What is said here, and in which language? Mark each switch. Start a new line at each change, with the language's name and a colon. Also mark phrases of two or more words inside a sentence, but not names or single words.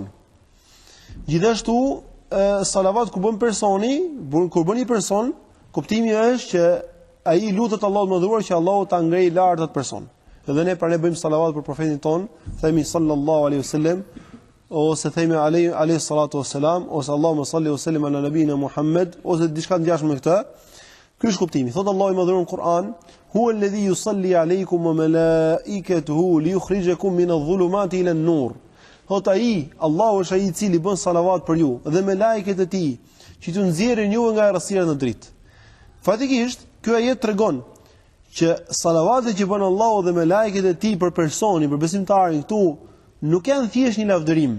Albanian: Gjithashtu, salavat kur bën personi, kur bën një person, kuptimi është që ai lutet Allahut mëdhëruar që Allahu ta ngrejë lart atë person. Edhe ne pra ne bëjmë salavat për profetin ton, themi
Arabic: صلى الله عليه وسلم,
Albanian: ose themi
Arabic: عليه الصلاة والسلام,
Albanian: ose
Arabic: اللهم صل وسلم على نبينا محمد,
Albanian: ose diçka të ngjashme me këtë. Ky është kuptimi. Thot Allahu i mëdhëruar në Kur'an,
Arabic: هو الذي يصلي عليكم وملائكته ليخرجكم من الظلمات إلى النور.
Albanian: Thot ai, Allahu është ai i cili bën salavat për ju dhe melekët e tij, që t'ju nxjerrin ju nga errësira në dritë. Fatikisht, ky ajet tregon që salavatet që bën Allahu dhe melekët e tij për personin, për besimtarin këtu, nuk janë thjesht një lavdërim.